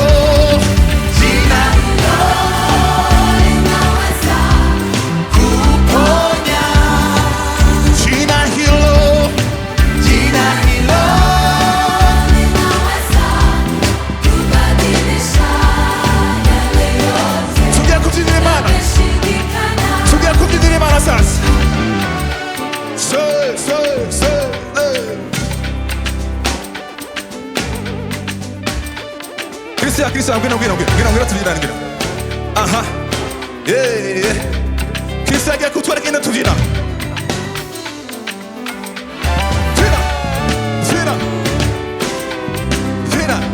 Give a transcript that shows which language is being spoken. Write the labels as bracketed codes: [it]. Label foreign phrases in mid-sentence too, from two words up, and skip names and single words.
[sw] Jina hilo linaweza kuponya. jina hilo, Jina hilo linaweza kubadilisha yale yote [rw] tugiye kubyinira Imana, [sw] yameshindikana. [rw] tugiye kubyinira Imana sasa. Christian, ngwino tubyinane ngwino. Aha. Christian agiye kutwereka ingene tubyina. Byina, byina, byina.